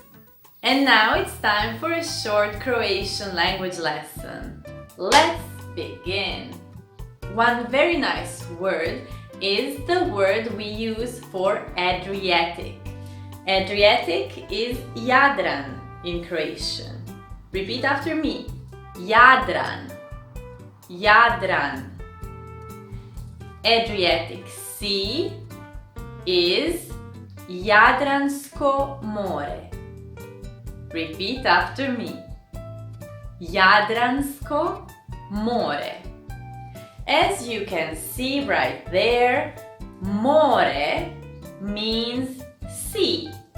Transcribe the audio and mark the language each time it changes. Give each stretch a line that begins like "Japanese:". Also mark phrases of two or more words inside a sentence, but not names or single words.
English: And now it's time for a short Croatian language lesson. Let's begin! One very nice word is the word we use for Adriatic. Adriatic is Jadran in Croatian. Repeat after me.
Croatian: Jadran. Jadran.
English: Adriatic Sea is
Croatian: Jadransko more.
English: Repeat after me.
Croatian: Jadransko more.
English: As you can see right there, more means sea.